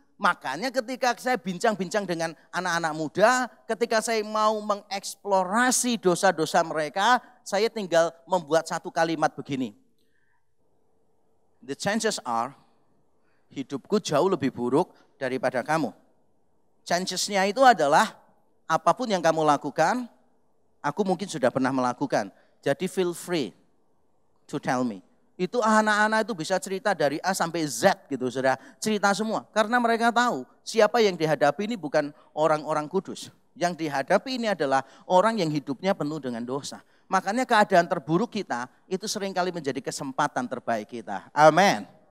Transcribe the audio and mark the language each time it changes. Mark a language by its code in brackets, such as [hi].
[id] Makanya ketika saya bincang-bincang dengan anak-anak muda, ketika saya mau mengeksplorasi dosa-dosa mereka, saya tinggal membuat satu kalimat begini. [en] The chances are, [id] hidupku jauh lebih buruk daripada kamu. Chances-nya itu adalah apapun yang kamu lakukan, aku mungkin sudah pernah melakukan. Jadi [en] feel free to tell me. [id] Itu anak-anak itu bisa cerita dari A sampai Z gitu, saudara. Cerita semua. Karena mereka tahu siapa yang dihadapi ini bukan orang-orang kudus. Yang dihadapi ini adalah orang yang hidupnya penuh dengan dosa. Makanya keadaan terburuk kita itu seringkali menjadi kesempatan terbaik kita. Amin.